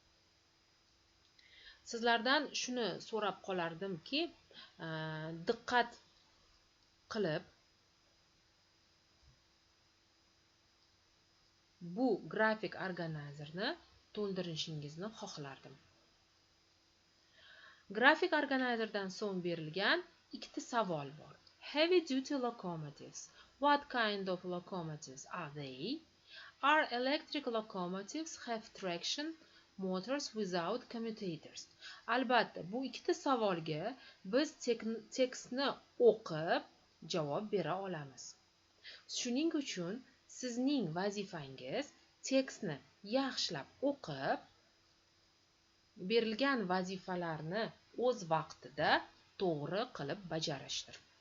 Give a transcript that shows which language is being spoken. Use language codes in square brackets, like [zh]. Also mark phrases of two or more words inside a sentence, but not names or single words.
[uz] Sizlardan shuni so'rab qolardimki, diqqat qilib bu grafik organizerni to'ldirishingizni xohlardim. Grafik organizerdan so'ng berilgan ikkita savol bor. [en] Heavy duty locomotives. What kind of locomotives are they? Are electric locomotives have traction motors without commutators? [uz] Albatta, bu ikkita savolga biz tekstni o'qib javob bera olamiz. Shuning uchun sizning vazifangiz tekstni yaxshilab o'qib, berilgan vazifalarni o'z vaqtida to'g'ri qilib bajarishdir.